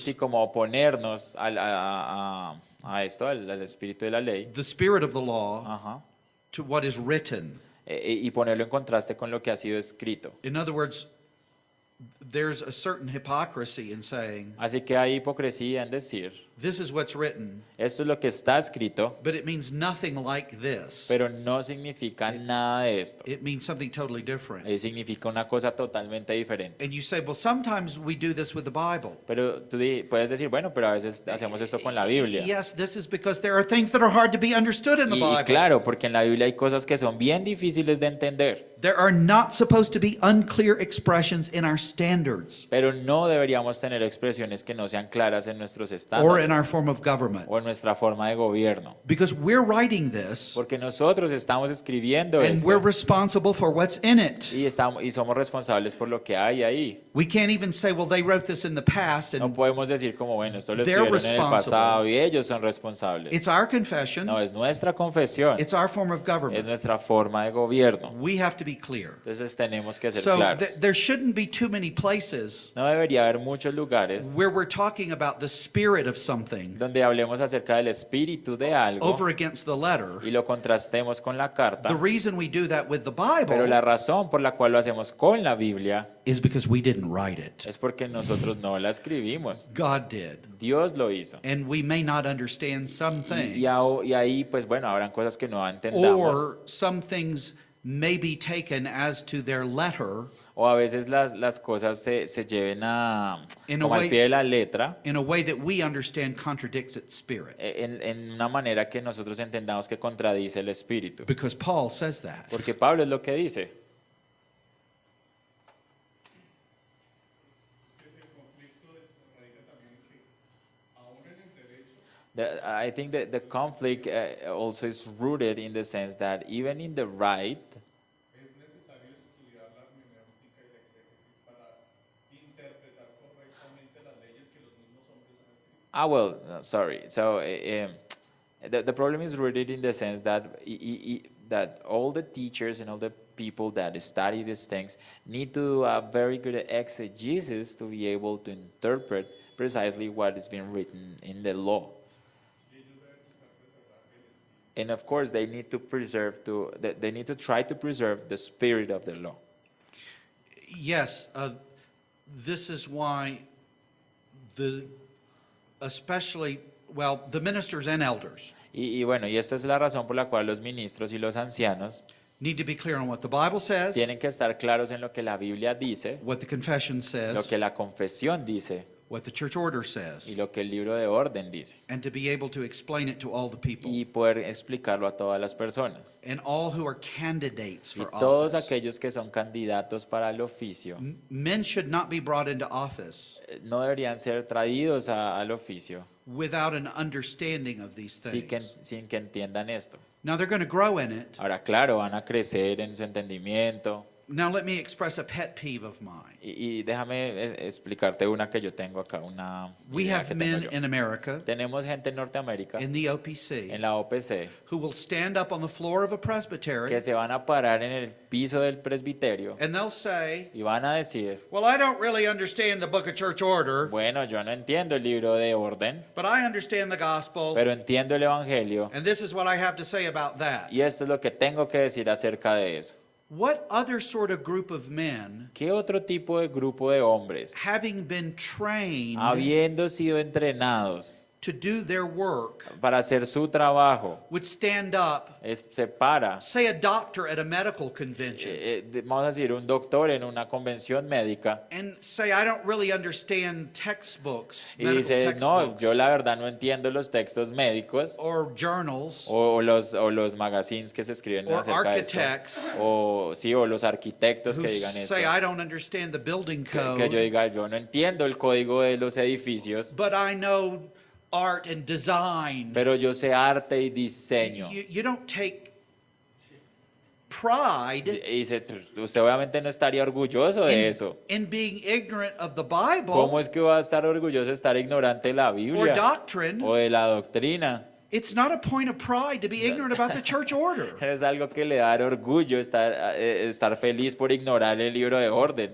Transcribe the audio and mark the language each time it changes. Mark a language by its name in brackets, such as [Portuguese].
[Spanish] Sí, como oponernos a esto, al espíritu de la ley, [English] the spirit of the law ajá, to what is written. [Spanish] y ponerlo en contraste con lo que ha sido escrito. [English] In other words, there's a certain hypocrisy in saying [Spanish] Así que hay hipocresía en decir [English] This is what's written, [Spanish] Esto es lo que está escrito, [English] but it means nothing like this. [Spanish] pero no significa nada de esto. [English] It means something totally different. [Spanish] Significa una cosa totalmente diferente. [English] And you say, well, sometimes we do this with the Bible. [Spanish] Pero tú puedes decir, bueno, pero a veces hacemos esto con la Biblia. [English] Yes, this is because there are things that are hard to be understood in the [Spanish] Y [English] Bible. [Spanish] claro, porque en la Biblia hay cosas que son bien difíciles de entender, [English] There are not supposed to be unclear expressions in our standards [Spanish] pero no deberíamos tener expresiones que no sean claras en nuestros [English] or [Spanish] estándares [English] in our form of government. [Spanish] o en nuestra forma de gobierno. [English] Because we're writing this [Spanish] Porque nosotros estamos escribiendo [English] and we're [Spanish] esto [English] responsible for what's in it. [Spanish] y somos responsables por lo que hay ahí. [English] We can't even say, well, they wrote this in the past [Spanish] No [English] and [Spanish] podemos decir como, bueno, esto lo [English] They're [Spanish] escribieron en el [English] responsible. [Spanish] pasado y ellos son responsables. [English] it's our confession, [Spanish] No, es nuestra confesión, [English] it's our form of [Spanish] es [English] government. [Spanish] nuestra forma de gobierno. [English] We have to be clear. [Spanish] Entonces tenemos que ser [English] So [Spanish] claros. [English] there shouldn't be too many places [Spanish] No debería haber muchos lugares [English] where we're talking about the spirit of something [Spanish] donde hablemos acerca del espíritu de algo [English] over against the letter. [Spanish] y lo contrastemos con la carta. [English] The reason we do that with the [Spanish] Pero [English] Bible [Spanish] la razón por la cual lo hacemos con la Biblia [English] is because we didn't write it. [Spanish] es porque nosotros no la escribimos. [English] God did. [Spanish] Dios lo hizo. [English] And we may not understand some things. [Spanish] Y ahí, pues bueno, habrán cosas que no entendamos. [English] Or some things may be taken as to their letter [Spanish] O a veces las cosas se lleven [English] In a [Spanish] como al [English] way- [Spanish] pie de la letra, [English] in a way that we understand contradicts its spirit. [Spanish] en una manera que nosotros entendamos que contradice el espíritu. [English] Because Paul says that. [Spanish] Porque Pablo es lo que dice. [English] I think that the conflict also is rooted in the sense that even in the right, [Spanish] Es necesario estudiar la hermenéutica y la exégesis para interpretar correctamente las leyes que los mismos hombres han escrito. [English] well, sorry. So the problem is rooted in the sense that that all the teachers and all the people that study these things need to do a very good exegesis to be able to interpret precisely what is being written in the law. And of course, they need to they need to try to preserve the spirit of the law. Yes, this is why especially, well, the ministers and elders [Spanish] Y bueno, y esta es la razón por la cual los ministros y los ancianos [English] need to be clear on what the Bible says, [Spanish] tienen que estar claros en lo que la Biblia dice, [English] what the confession [Spanish] lo [English] says, [Spanish] que la confesión dice [English] what the church order [Spanish] y [English] says, [Spanish] lo que el libro de orden dice, [English] and to be able to explain it to all the people [Spanish] y poder explicarlo a todas las personas. [English] and all who are candidates [Spanish] Y [English] for [Spanish] todos [English] office. [Spanish] aquellos que son candidatos para el oficio [English] Men should not be brought into office [Spanish] no deberían ser traídos al oficio [English] without an understanding of these things. [Spanish] sin que entiendan esto. [English] Now they're going to grow in it. [Spanish] Ahora, claro, van a crecer en su entendimiento. [English] Now let me express a pet peeve of mine. [Spanish] Y déjame explicarte una que yo tengo acá, una [English] We [Spanish] idea [English] have [Spanish] que tengo [English] men [Spanish] yo. [English] in America, [Spanish] Tenemos gente en Norteamérica, [English] in the OPC, [Spanish] en la OPC, [English] who will stand up on the floor of a [Spanish] que [English] presbytery [Spanish] se van a parar en el piso del presbiterio [English] and they'll say, [Spanish] y van a decir, [English] well, I don't really understand the book of church order, [Spanish] bueno, yo no entiendo el libro de orden, [English] but I understand the gospel, [Spanish] pero entiendo el evangelio [English] and this is what I have to say about that. [Spanish] y esto es lo que tengo que decir acerca de eso. [English] What other sort of group of men, [Spanish] ¿Qué otro tipo de grupo de hombres, [English] having been trained [Spanish] habiendo sido entrenados [English] to do their work, [Spanish] para hacer su trabajo, [English] would stand up, [Spanish] se para, [English] say a doctor at a medical convention, [Spanish] vamos a decir, un doctor en una convención médica [English] and say, I don't really understand textbooks, [Spanish] y [English] medical [Spanish] dice, no, [English] textbooks, [Spanish] yo la verdad no entiendo los textos médicos [English] or journals, [Spanish] o los magazines que se escriben [English] or [Spanish] acerca de esto. [English] architects [Spanish] O sí, o los arquitectos [English] who [Spanish] que digan esto. [English] say, I don't understand the building [Spanish] Que yo [English] code, [Spanish] diga, yo no entiendo el código de los edificios, [English] but I know art and design. [Spanish] pero yo sé arte y diseño. [English] You don't take pride [Spanish] Y dice, "Pues, usted obviamente no estaría orgulloso de eso. [English] in being ignorant of the Bible [Spanish] ¿Cómo es que va a estar orgulloso de estar ignorante de la [English] or [Spanish] Biblia [English] doctrine. [Spanish] o de la doctrina? [English] It's not a point of pride to be ignorant about the church order. [Spanish] Es algo que le da orgullo estar feliz por ignorar el libro de orden.